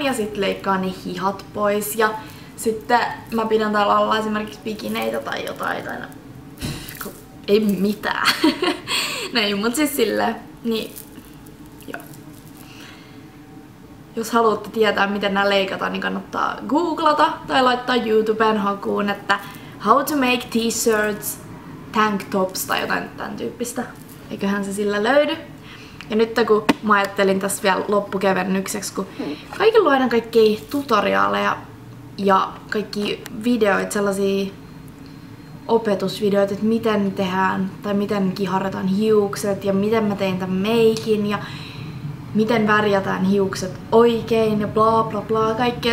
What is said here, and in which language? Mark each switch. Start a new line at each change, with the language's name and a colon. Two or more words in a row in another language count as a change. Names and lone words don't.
Finnish: Ja sitten leikkaa ne hihat pois. Ja sitten mä pidän täällä alla esimerkiksi bikineitä tai jotain. Tai no, ei mitään. Näin, mut siis silleen. Niin. Jos haluatte tietää, miten nämä leikataan, niin kannattaa googlata tai laittaa YouTubeen hakuun, että
English: how to make t-shirts, tank tops
Finnish: tai jotain tämän tyyppistä. Eiköhän se sillä löydy. Ja nyt kun mä ajattelin tässä vielä loppukevennykseksi, kun kaikilla luodaan kaikkia tutoriaaleja ja kaikki videoita, sellaisia opetusvideoita, että miten tehdään tai miten kiharretaan hiukset ja miten mä tein tämän meikin ja miten värjätään hiukset oikein ja bla bla bla kaikkea.